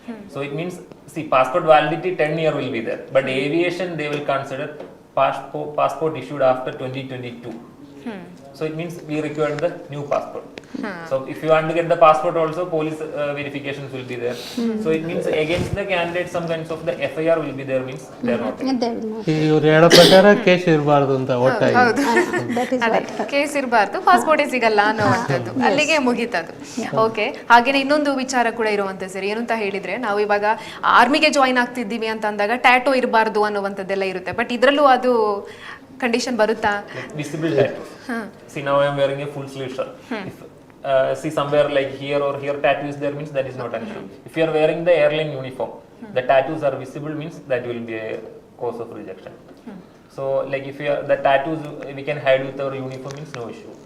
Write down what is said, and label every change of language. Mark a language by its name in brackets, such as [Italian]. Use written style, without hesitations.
[English] So it means, see, passport validity 10 year will be there, but aviation they will consider passport issued after 2022. So it means we require the new passport. So if you want to get the passport also, police verifications will be there. So it means against the candidate some kinds of the FIR will be there, means they are not. And they will not. [Kannada] ಇವ್ರು ಹೇಳೋ ಪ್ರಕಾರ case ಇರಬಾರ್ದು ಅಂತ ಒಟ್ಟಾಗಿ. ಹೌದು [English] That is [Kannada] ಅದೇ [English] what. [Kannada] Case ಇರಬಾರ್ದು, ಪಾಸ್ಪೋರ್ಟೇ ಸಿಗಲ್ಲ ಅನ್ನೋವಂಥದ್ದು, ಅಲ್ಲಿಗೆ ಮುಗೀತದು. ಓಕೆ, ಹಾಗೇನೆ ಇನ್ನೊಂದು ವಿಚಾರ ಕೂಡ ಇರುವಂತ ಸರ್, ಏನು ಅಂತ ಹೇಳಿದ್ರೆ ನಾವು ಇವಾಗ ಆರ್ಮಿಗೆ ಜಾಯಿನ್ ಆಗ್ತಿದ್ದೀವಿ ಅಂತ ಅಂದಾಗ ಟ್ಯಾಟೋ ಇರಬಾರ್ದು ಅನ್ನುವಂಥದ್ದೆಲ್ಲ ಇರುತ್ತೆ, ಬಟ್ ಇದ್ರಲ್ಲೂ ಅದು ಕಂಡೀಷನ್ ಬರುತ್ತಾ? [English] Like visible tattoos. See, now I am wearing a full sleeve shirt. If see somewhere like here or here tattoos there, means that is not an issue. If you are wearing the airline uniform, the tattoos are visible, means that will be a cause of rejection. So like if you are, the tattoos we can hide with our uniform, means no issue.